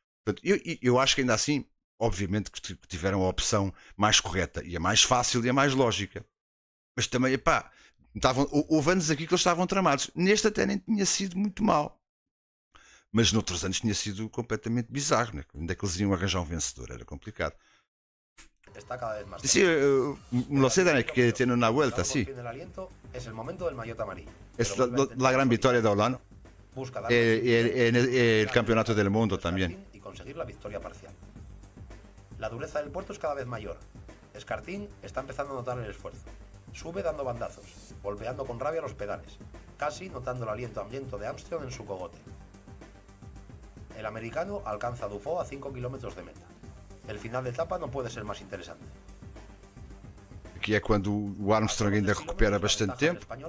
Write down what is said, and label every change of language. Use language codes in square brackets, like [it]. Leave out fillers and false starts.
[pt] Portanto, eu acho que ainda assim, obviamente que tiveram a opção mais correta e a mais fácil e a mais lógica. Mas também, houve anos aqui que eles estavam tramados. Neste até nem tinha sido muito mal. Mas noutros anos tinha sido completamente bizarro. Né? Onde é que eles iam arranjar um vencedor? Era complicado. [es] Está cada vez más. Sí, lo sé, Dani, que tiene una vuelta, sí. Es el momento del maillot amarillo. Es la gran victoria de Olano. El campeonato del mundo también. Y conseguir la victoria parcial. La dureza del puerto es cada vez mayor. Escartin está empezando a notar el esfuerzo. Sube dando bandazos, golpeando con rabia los pedales, casi notando el aliento hambriento de Armstrong en su cogote. El americano alcanza a Dufaux a 5 kilómetros de meta. El final de etapa [pt] não pode ser mais interessante. Aqui é quando o Armstrong ainda recupera bastante tempo.